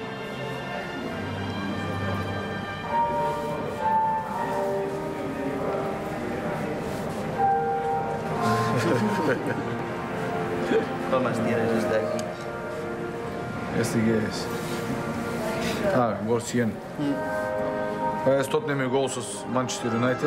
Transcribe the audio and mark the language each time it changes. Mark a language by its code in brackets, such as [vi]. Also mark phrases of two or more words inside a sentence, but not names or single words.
[es] ¿Cuál más tienes este aquí? ¿Este qué es? [bg] Гол 100. Това е 100-ният ми гол с Манчестър Юнайтед.